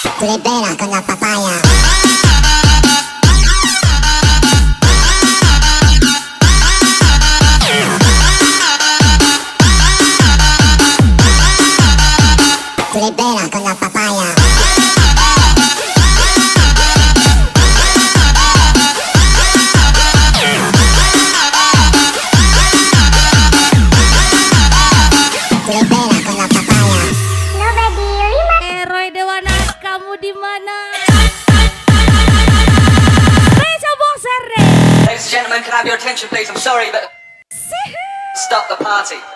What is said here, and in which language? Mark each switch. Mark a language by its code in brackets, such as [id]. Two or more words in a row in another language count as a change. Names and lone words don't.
[es] libera con la papaya. Te libera con la papaya. Te libera con la papaya. [id] Roy Dewana, kamu di mana? Reza Boxer. [en] Ladies and gentlemen, can I have your attention, please? I'm sorry, but stop the party.